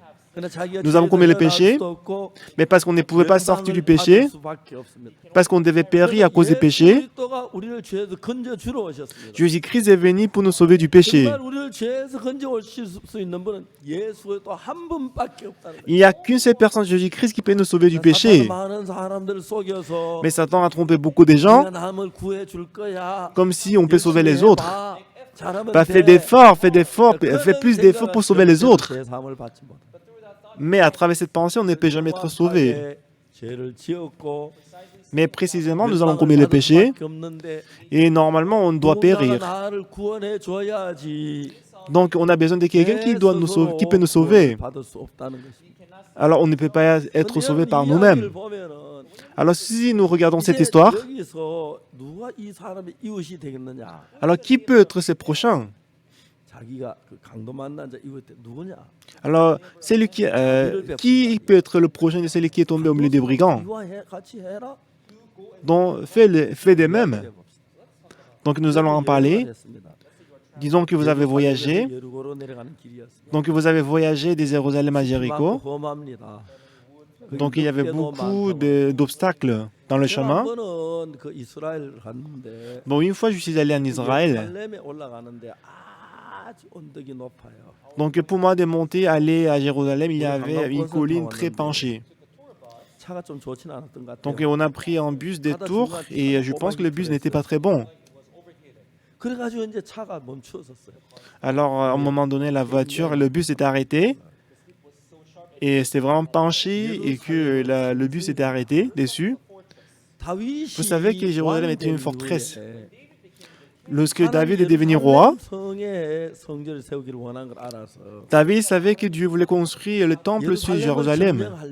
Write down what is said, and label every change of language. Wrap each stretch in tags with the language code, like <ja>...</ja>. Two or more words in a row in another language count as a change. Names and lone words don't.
<ko>그러나 자기가</ko> <fr>Nous avons commis le</fr> <ko>죄를</ko> <fr>péché,</fr> <ko>할 수도 없고</ko> <fr>mais parce qu'on ne pouvait pas sortir du</fr> <ko>멸망을</ko> <fr>péché,</fr> <ko>받을 수밖에 없습니다.</ko> <fr>parce qu'on devait périr à cause des péchés,</fr> <ko>그리스도가 우리를 죄에서 건져 주러 오셨습니다.</ko> <fr>Jésus-Christ est venu pour nous sauver du péché.</fr> <ko>정말 우리를 죄에서 건져 오실 수 있는 분은 예수 또 한 분밖에 없다는 거예요.</ko> <fr>Il n'y a qu'une seule personne, Jésus-Christ, qui peut nous sauver du péché.</fr> <ko>많은 사람들을 속여서</ko> <fr>Mais Satan a trompé beaucoup de gens,</fr> <ko>네가 남을 구해 줄 거야.</ko> <fr>comme si on peut sauver les autres.</fr> <ko>잘하면</ko> <fr>Bah, fais plus d'efforts pour sauver les autres.</fr> <ko>죄사함을 받지 못.</ko> <fr>Mais à travers cette pensée, on ne peut jamais être sauvé.</fr> <ko>죄를 지었고</ko> <fr>Mais précisément, nous avons commis le péché et normalement, on doit périr.</fr> <ko>나를 구원해 줘야지.</ko> <fr>Donc, on a besoin de quelqu'un qui doit nous sauver, qui peut nous sauver.</fr> <ko>받을 수 없다는 것입니다.</ko> <fr>Alors, on ne peut pas être sauvé par</fr> <ko>이</ko> <fr>nous-mêmes.</fr> <ko>이야기를 보면은</ko> <fr>Alors, si nous regardons cette</fr> <ko>이제</ko> <fr>histoire,</fr> <ko>여기서 누가 이 사람의 이웃이 되겠느냐?</ko> <fr>alors qui peut être ses prochains?</fr> <ko>자기가 그 강도 만난 자 이웃 때 누구냐?</ko> <fr>Alors, qui peut être le prochain de celui qui est tombé au milieu des brigands?</fr> <ko>이와 같이 해라.</ko> <fr>Donc, fais des mêmes. Donc, nous allons en parler. Disons que vous avez voyagé.</fr> <ko>예루고로 내려가는 길이었습니다.</ko> <fr>Donc, vous avez voyagé des Jérusalem à Jéricho.</fr> <ko>험합니다.</ko> <fr>Donc, il y avait beaucoup d'obstacles dans le chemin.</fr> <ko>한번은 그 이스라엘 갔는데</ko> <fr>Bon, une fois, je suis allé en Israël.</fr> <ko>예루살렘에 올라가는데 아주 언덕이 높아요.</ko> <fr>Donc, pour moi, de monter, aller à Jérusalem, il y avait une colline très penchée.</fr> <ko>차가 좀 좋지는 않았던 것</ko> <fr>Donc</fr> <ko>같아요.</ko> <fr>on a pris un bus des Tours et je pense que le bus n'était pas très bon.</fr> <ko>그래가지고 이제 차가 멈추었었어요.</ko> <fr>Alors à un moment donné, la voiture, le bus était arrêté et c'était vraiment penché et que le bus était arrêté dessus. Vous savez que Jérusalem était une forteresse. Lorsque David est devenu roi, David savait que Dieu voulait construire le temple sur Jérusalem.</fr>